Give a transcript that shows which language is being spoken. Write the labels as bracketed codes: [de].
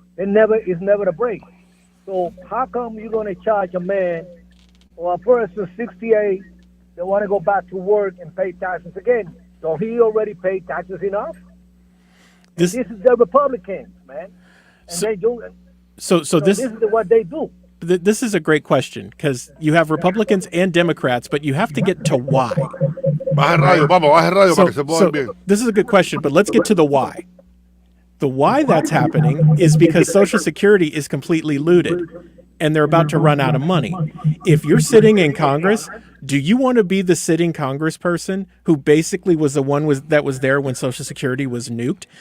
[en] It's never a break. So how come you're gonna charge a man or a person 68 that want to go back to work and pay taxes again? Don't he already pay taxes enough? This is the Republicans, man, and they do it. So this is what they do. This is a great question because you have Republicans and Democrats, but you have to get to why. [es] Baja radio, vamos, baja radio para que se pueda bien. [en] This is a good question, but let's get to the why. The why that's happening is because Social Security is completely looted and they're about to run out of money. If you're sitting in Congress, do you want to be the sitting congressperson who basically was the one that was there when Social Security was nuked?